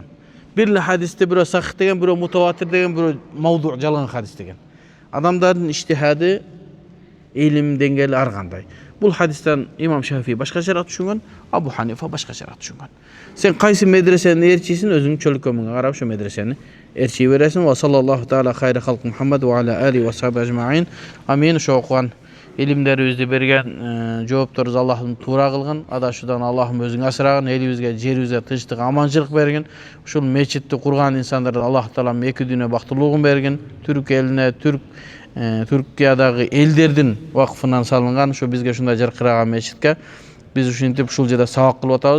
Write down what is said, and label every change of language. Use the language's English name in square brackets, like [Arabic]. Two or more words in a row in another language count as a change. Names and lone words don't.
[Kyrgyz] Бир хадисте бирөө сахих деген, бирөө мутаватир деген, бирөө мавду жалган хадис деген. Адамдардын иштихады, илим деңгээли ар кандай. Бул хадистен имам Шафии башкачараак түшүнгөн, Абу Ханифа башкачараак түшүнгөн. Сен кайсы медресени эрчисиң, өзүңүн чөлкөмүңгө карап ошо медресени эрчи бересиң. [Arabic] وصلى الله تعالى خير خلق محمد وعلى آل وصحب أجمعين. [Kyrgyz] Амин. Ошо окуган илимдерибизди берген жоопторубуз Аллахым туура кылгын. Адашуудан Аллахым өзүң асырагын. Элибизге, жерибизге тынчтык, аманчылык бергин. Ушул мечитти курган инсандарды Аллах таалам эки дүйнө бактылуулугун бергин. Түрк элине, Түркиядагы элдердин вакфынан салынган ушу бизге ушундай жаркыраган мечитке биз ушинтип ушул жерде сабак кылып атабыз.